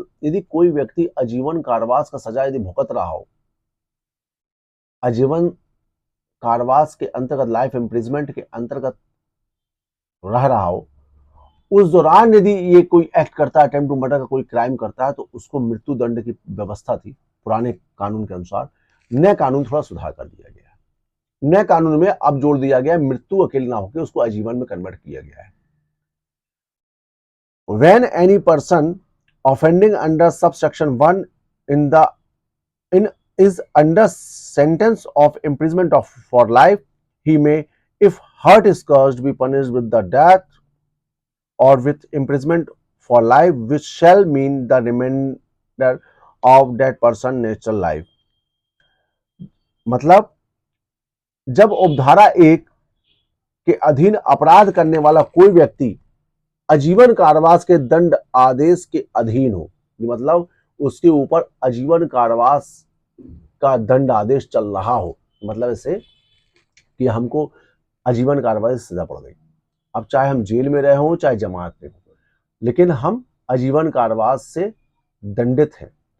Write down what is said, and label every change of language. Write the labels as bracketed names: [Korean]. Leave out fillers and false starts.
[Hindi] यदि कोई व्यक्ति आजीवन कारावास का सजा यदि भुगत रहा हो, आजीवन कारावास के अंतर्गत, लाइफ इम्प्रिजमेंट के अंतर्गत रह रहा हो, उस दौरान यदि ये कोई एक्ट करता है, अटेम्प्ट टू मर्डर का कोई क्राइम करता है, तो उसको मृत्यु दंड की व्यवस्था थी पुराने कानून के अनुसार। नए कानून थोड़ा सुधार कर दिया गया है। नए कानून में अब जोड़ दिया गया है मृत्यु अकेले ना होकर उसको आजीवन में कन्वर्ट किया गया है। [English] When any person offending under subsection 1 in the in is under sentence of imprisonment of for life, he may, if hurt is caused, be punished with the death or with imprisonment for life, which shall mean the remainder of that person natural life. [Hindi] मतलब जब उपधारा 1 के अधीन अपराध करने वाला कोई व्यक्ति आजीवन कारावास के दंड आदेश के अधीन हो, मतलब उसके ऊपर आजीवन कारावास का दंड आदेश चल रहा हो, मतलब इसे कि हमको आजीवन कारावास की सजा पड़ गई, अब चाहे हम जेल में रहे हों चाहे जमानत में हो, लेकिन हम आजीवन कारावास से दंडित हैं।